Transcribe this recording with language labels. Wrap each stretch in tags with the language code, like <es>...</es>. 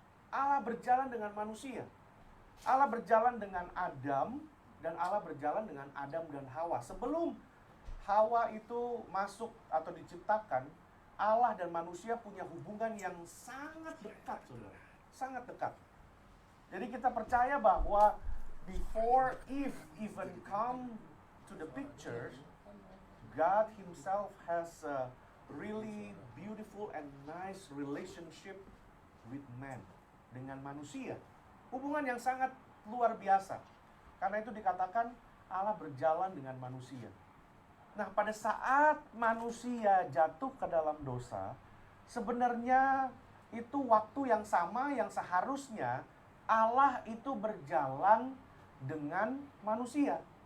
<id>Allah berjalan dengan manusia. Allah berjalan dengan Adam, dan Allah berjalan dengan Adam dan Hawa. Sebelum Hawa itu masuk atau diciptakan, Allah dan manusia punya hubungan yang sangat dekat, saudara. Sangat dekat. Jadi kita percaya bahwa</id> <en>before Eve even come to the picture, God Himself has a really beautiful and nice relationship with man,</en> <id>dengan manusia. Hubungan yang sangat luar biasa. Karena itu dikatakan Allah berjalan dengan manusia. Nah, pada saat manusia jatuh ke dalam dosa, sebenarnya itu waktu yang sama yang seharusnya Allah itu berjalan dengan manusia.</id>